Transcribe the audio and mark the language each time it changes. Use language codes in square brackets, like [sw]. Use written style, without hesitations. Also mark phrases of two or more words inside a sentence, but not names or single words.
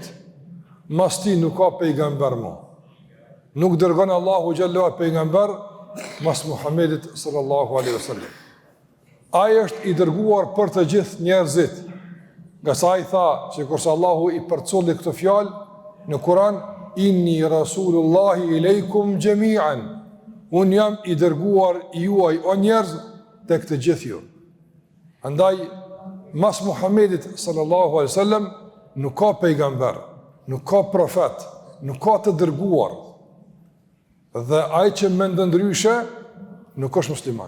[sq] Mas ti nuk ka pejgamber më. Nuk dërgon Allahu xhallahu pejgamber mas Muhammedit [ar] صلى الله عليه وسلم. [sq] Ai është i dërguar për të gjithë njerëzit. Nga sa ai tha, që kurse Allahu i përcolli këtë fjalë në Kur'an, [ar] إني رسول الله إليكم جميعا. [sq] Unë jam i dërguar juaj o njerëz tek të gjithë ju. Andaj mas Muhammedit [ar] صلى الله عليه وسلم [sq] nuk ka pejgamber, nuk ka profet, nuk ka të dërguar. Dhe ai që mendon ndryshe nuk është musliman.